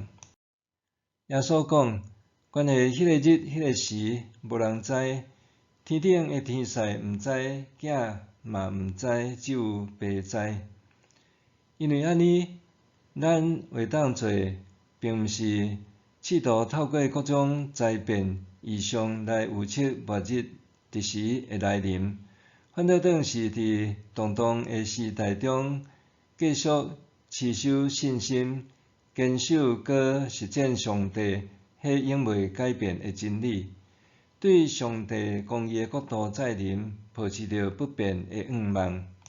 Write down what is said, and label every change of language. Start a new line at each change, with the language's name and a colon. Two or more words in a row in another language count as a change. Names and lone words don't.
Min Nan Chinese: 耶稣讲，关于迄个日、迄个时，无人知，天顶的天使毋知，囝嘛毋知，只有爸知。因为安尼，咱会当做，并毋是试图透过各种灾变异象来预测末日伫时会来临，反倒当是伫动荡的时代中，继续持守信心，坚守搁实践上帝迄永袂改变的真理，对上帝公义的国度再临，抱持着不变的仰望。